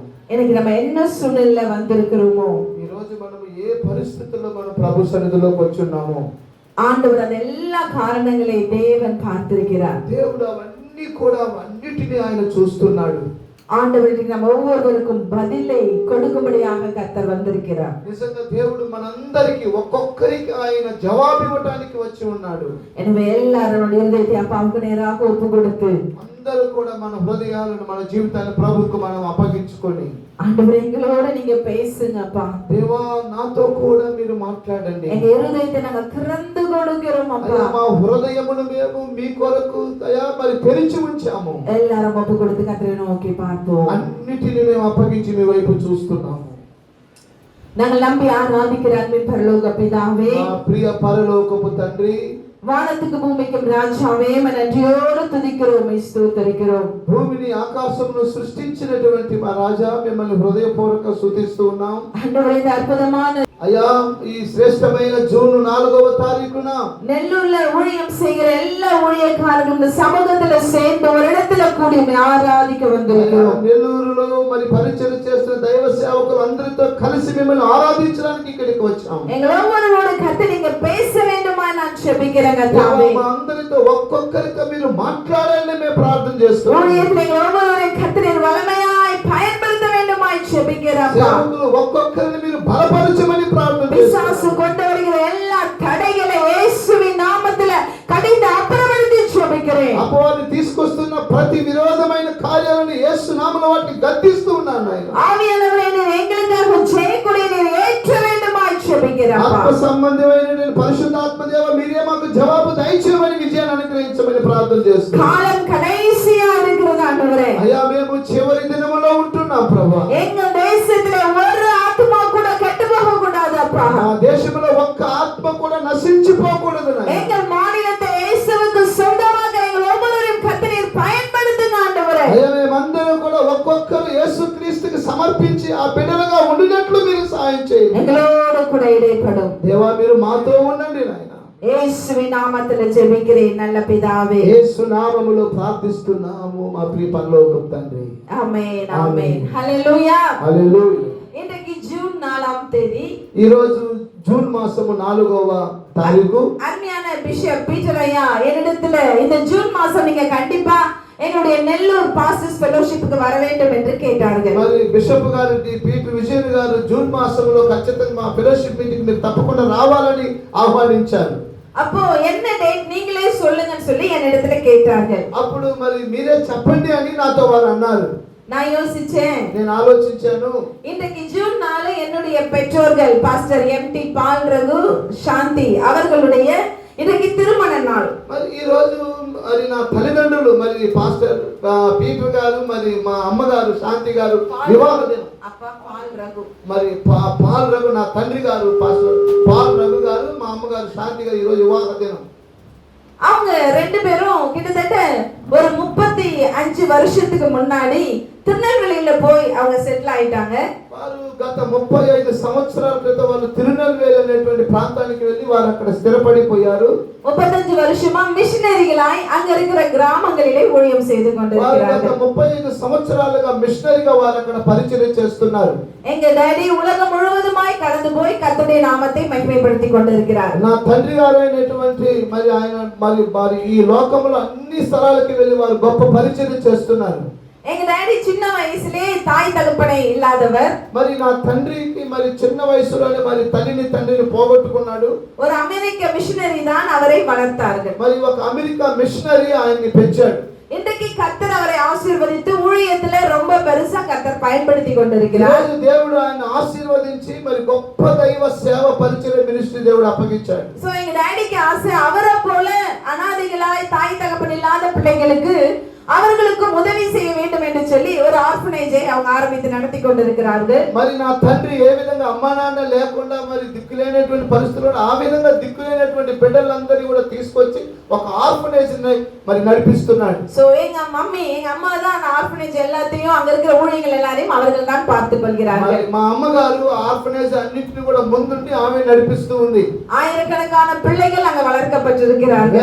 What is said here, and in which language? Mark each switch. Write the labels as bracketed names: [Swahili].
[Tamil] இன்னைக்கு நம்ம என்ன சூழ்நிலையில வந்திருக்கிறோமோ, [Telugu] ఈ రోజు మనం ఏ పరిస్థితుల్లో మనం ప్రభు సన్నిధిలోకి వచ్చున్నామో, [Tamil] ஆண்டவர் அந்த எல்லா காரணங்களை தேவன் பார்த்திருக்கிறார். [Telugu] దేవుడు అవన్నీ కూడా అన్నిటిని ఆయన చూస్తున్నాడు. [Tamil] ஆண்டவருக்கு நம்ம ஒவ்வொருவருக்கும் பதிலை கொடுக்கும்படியாக கர்த்தர் வந்திருக்கிறார். [Telugu] నిజంగా దేవుడు మనందరికి ఒక్కొక్కరికి ఆయన జవాబు ఇవ్వడానికి వచ్చి ఉన్నాడు. [Tamil] எனவே எல்லாரும் இதயத்தை அப்பாவுக்கு நேராக ஒப்பு கொடுத்து [Telugu] అందరూ కూడా మన హృదయాలను మన జీవితాన్ని ప్రభువుకు మనం అప్పగించుకొని, [Tamil] ஆண்டவரே எங்களோட நீங்க பேசுங்க அப்பா. [Telugu] దేవా నాతో కూడా మీరు మాట్లాడండి. [Tamil] எங்க இருதயத்தை நாங்க திறந்து கொடுக்கிறோம் அப்பா. [Telugu] మా హృదయమును మేము మీ కొరకు మరి తెరిచి ఉంచాము. [Tamil] எல்லாரும் ஒப்பு கொடுத்து கர்த்தரை நோக்கி பார்ப்போம். [Telugu] అన్నిటిని మేము అప్పగించి మీ వైపు చూస్తున్నాము. [Tamil] நாங்கள் நம்பி ஆராதிக்கிற அன்பின் பரலோக பிதாவே, [Telugu] మా ప్రియ పరలోకపు తండ్రి, [Tamil] வானத்துக்கு பூமிக்கும் ராஜாவே, நன்றியோடு துதிக்கிறோம், ஸ்தோத்திரிக்கிறோம். [Telugu] భూమిని ఆకాశమును సృష్టించినటువంటి మా రాజా, మిమ్మల్ని హృదయపూర్వక స్తుతిస్తూ ఉన్నాం. [Tamil] ஆண்டவரே, இந்த அற்புதமான [Telugu] అయ్యా, ఈ శ్రేష్టమైన జూన్ 4వ తారీఖున [Tamil] நெல்லூர்ல ஊழியம் செய்கிற எல்லா ஊழியக்காரர்களும் இந்த சமூகத்துல சேர்ந்து ஒரு இடத்துல கூடி ஆராதிக்க வந்திருக்கிறோம். [Telugu] నెల్లూరులో మరి పరిచయం చేస్తున్న దైవ సేవకులు అందరితో కలిసి మిమ్మల్ని ఆరాధించడానికి ఇక్కడికి వచ్చాం. [Tamil] எங்கள் ஒவ்வொருவரோடு கர்த்தர் நீங்க பேச வேண்டுமா நான் ஜெபிக்கிறேன் கர்த்தாவே. [Telugu] మా అందరితో ఒక్కొక్కరితో మీరు మాట్లాడాలని మేము ప్రార్థన చేస్తున్నాం. [Tamil] ஊழியத்தில் எங்கள் ஒவ்வொருவரையும் கர்த்தர் வல்லமையாய் பயன்படுத்த வேண்டுமாய் ஜெபிக்கிறேன். [Telugu] సేవకులు ఒక్కొక్కరిని మీరు బలపరచమని ప్రార్థన చేస్తున్నాం. [Tamil] பிசாசு கொண்டு வருகிற எல்லா தடைகளை இயேசுவின் நாமத்தில கடிந்து அப்புறப்படுத்தி ஜெபிக்கிறேன். [Telugu] అపవాది తీసుకొస్తున్న ప్రతి విరోధమైన కార్యాలను యేసు నామములో వాటిని గద్దిస్తూ ఉన్నాను నాయనా. [Tamil] ஆவியானவரே, நீர் எங்களுக்காக ஜெயக்குடியை நீர் ஏற்ற வேண்டுமாய் ஜெபிக்கிறேன். [Telugu] ఆత్మ సంబంధమైన పరిశుద్ధాత్మ దేవ, మీరే మాకు జవాబు దయచేయమని, విజయాన్ని అనుగ్రహించమని ప్రార్థన చేస్తున్నాం. [Tamil] காலம் கடைசியா இருக்கிறது ஆண்டவரே. [Telugu] అయ్యా, మేము చివరి దినములో ఉంటున్నాం ప్రభువా. [Tamil] எங்க தேசத்துல ஒரு ஆத்மா கூட கெட்டு போக கூடாது அப்பா. [Telugu] మా దేశంలో ఒక్క ఆత్మ కూడా నశించిపోకూడదు నాయనా. [Tamil] எங்கள் மாநிலத்தை இயேசுவுக்கு சொந்தமாக எங்கள் ஒவ்வொருவரையும் கர்த்தர் பயன்படுத்துங்க ஆண்டவரே. [Telugu] అయ్యా, మేమందరం కూడా ఒక్కొక్కరు యేసుక్రీస్తుకి సమర్పించి ఆ బిడ్డలుగా ఉండినట్లు మీరు సహాయం చేయండి. [Tamil] எங்களோடு கூட இடைப்படும் [Telugu] దేవా, మీరు మాతో ఉండండి నాయనా. [Tamil] இயேசுவின் நாமத்தில ஜெபிக்கிறேன் நல்ல பிதாவே. [Telugu] యేసు నామములో ప్రార్థిస్తున్నాము మా ప్రియ పరలోకపు తండ్రి. [Tamil] ஆமென் ஆமென். ஹalleluya. [Telugu] హల్లెలూయా. [Tamil] இன்றைக்கு ஜூன் 4ஆம் தேதி, [Telugu] ఈ రోజు జూన్ మాసము 4వ తారీఖు. [Tamil] அருமையான பிஷப் பீட்டர் ஐயா என்னிடத்துல இந்த ஜூன் மாசம் நீங்க கண்டிப்பா என்னுடைய நெல்லூர் பாஸ்டர்ஸ் ஃபெலோஷிப்புக்கு வர வேண்டும் என்று கேட்டார்கள். [Telugu] మరి బిషప్ గారు పీటర్ విజయన్ గారు జూన్ మాసంలో ఖచ్చితంగా మా ఫెలోషిప్ మీటింగ్ మీరు తప్పకుండా రావాలని ఆహ్వానించారు. [Tamil] அப்போ என்ன டேட் நீங்களே சொல்லுங்கன்னு சொல்லி என்னிடத்துல கேட்டார்கள். [Telugu] అప్పుడు మరి మీరే చెప్పండి అని నాతో వారు అన్నారు. [Tamil] நான் யோசிச்சேன், [Telugu] నేను ఆలోచించాను. [Tamil] இன்றைக்கு ஜூன் 4 என்னுடைய பெற்றோர்கள் பாஸ்டர் எம்டி பால் ரகு சாந்தி அவர்களுடைய இன்றைக்கு திருமண நாள். [Telugu] మరి ఈ రోజు మరి నా తల్లిదండ్రులు మరి పాస్టర్ పీటర్ గారు మరి మా అమ్మగారు శాంతి గారు వివాహ దినం. [Tamil] அப்பா பால் ரகு [Telugu] మరి పాల్ రఘు నా తండ్రి గారు పాస్టర్ పాల్ రఘు గారు, మా అమ్మగారు శాంతి గారు ఈ రోజు వివాహ దినం. [Tamil] அவங்க ரெண்டு பேரும் கிட்டத்தட்ட ஒரு 35 வருஷத்துக்கு முன்னாடி திருநெல்வேலியில போய் அவங்க செட்டில் ஆயிட்டாங்க. [Telugu] వారు గత 35 సంవత్సరాల క్రితం వాళ్ళు తిరునెల్వేలి అనేటువంటి ప్రాంతానికి వెళ్ళి వారు అక్కడ స్థిరపడిపోయారు. [Tamil] 35 வருஷமா மிஷனரிகளாய் அங்க இருக்கிற கிராமங்களிலே ஊழியம் செய்து கொண்டிருக்கிறார்கள். [Telugu] 35 సంవత్సరాలుగా మిషనరీగా వారు అక్కడ పరిచయం చేస్తున్నారు. [Tamil] எங்க டாடி உலகம் முழுவதுமாய் கடந்து போய் கர்த்தருடைய நாமத்தை மகிமைப்படுத்திக் கொண்டிருக்கிறார். [Telugu] నా తండ్రి గారు అయినటువంటి మరి ఆయన మరి ఈ లోకంలో అన్ని స్థలాలకు వెళ్ళి వారు గొప్ప పరిచయం చేస్తున్నారు. [Tamil] எங்க டாடி சின்ன வயசுலே தாய் தகப்பனை இல்லாதவர். [Telugu] మరి నా తండ్రికి మరి చిన్న వయసులోనే మరి తల్లిని తండ్రిని పోగొట్టుకున్నాడు. [Tamil] ஒரு அமெரிக்க மிஷனரி தான் அவரை வளர்த்தார்கள். [Telugu] మరి ఒక అమెరికా మిషనరీ ఆయన్ని పెంచాడు. [Tamil] இன்றைக்கு கர்த்தர் அவரை ஆசீர்வதித்து ஊழியத்துல ரொம்ப பெருசா கர்த்தர் பயன்படுத்தி கொண்டிருக்கிறார். [Telugu] ఈరోజు దేవుడు ఆయన ఆశీర్వదించి మరి గొప్ప దైవ సేవ పరిచయ మినిస్ట్రీ దేవుడు అప్పగించాడు. [Tamil] சோ எங்க டாடிக்கு ஆசை அவரை போல அனாதைகளாய் தாய் தகப்பன் இல்லாத பிள்ளைகளுக்கு அவர்களுக்கும் உதவி செய்ய வேண்டும் என்று சொல்லி ஒரு ஆர்ஃபனேஜை அவங்க ஆரம்பித்து நடத்தி கொண்டிருக்கிறார்கள். [Telugu] మరి నా తండ్రి ఏ విధంగా అమ్మా నాన్న లేకుండా మరి దిక్కులేనటువంటి పరిస్థితుల్లో ఆ విధంగా దిక్కులేనటువంటి బిడ్డలందరినీ కూడా తీసుకొచ్చి ఒక ఆర్ఫనేజ్ మరి నడిపిస్తున్నాడు. [Tamil] சோ எங்க மம்மி எங்க அம்மா தான் அந்த ஆர்ஃபனேஜ் எல்லாத்தையும் அங்க இருக்கிற ஊழியர்கள் எல்லாரையும் அவர்கள் தான் பார்த்துக் கொள்கிறார்கள். [Telugu] మా అమ్మగారు ఆర్ఫనేజ్ అన్నిటిని కూడా ముందుండి ఆమె నడిపిస్తూ ఉంది. [Tamil] ஆயிரக்கணக்கான பிள்ளைகள் அங்க வளர்க்கப்பட்டிருக்கிறார்கள்.